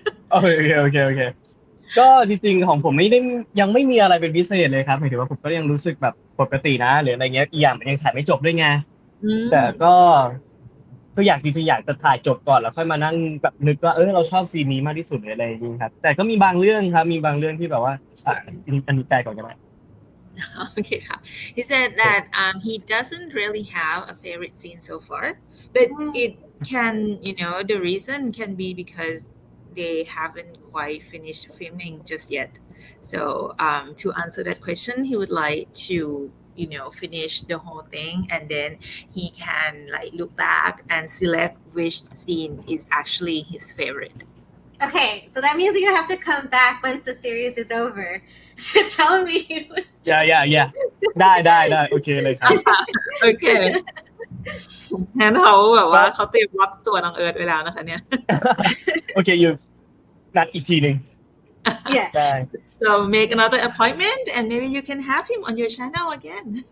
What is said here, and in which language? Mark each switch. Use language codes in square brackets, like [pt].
[th] โอเคก็จริงๆของผมยังไม่มีอะไรเป็นพิเศษเลยครับหมายถึงว่าผมก็ยังรู้สึกแบบปกตินะหรืออะไรเงี้ยอีกอย่างมันยังถ่ายไม่จบด้วยไงแต่ก็อยากจริงๆอยากจะถ่ายจบก่อนแล้วค่อยมานั่งแบบนึกว่าเราชอบซีนนี้มากที่สุดหรืออะไรอย่างนี้ครับแต่ก็มีบางเรื่องครับมีบางเรื่องที่แบบว่าอันนี้แปลก่อนก็ได้ [en] Okay, he said that he doesn't really have a favorite scene so far, but it can, the reason can be because they haven't quite finished filming just yet. So to answer that question, he would like to, finish the whole thing and then he can like look back and select which scene is actually his favorite. Okay, so that means you have to come back once the series is over to tell me. Yeah [th] ได้โอเคเลยครับ โอเคงั้นเขาแบบว่าเขาเตรียมล็อกตัวน้องเอิร์ธไว้แล้วนะคะเนี่ย โอเคอยู่นัดอีกทีนึง [en] Yeah. So make another appointment and maybe you can have him on your channel again.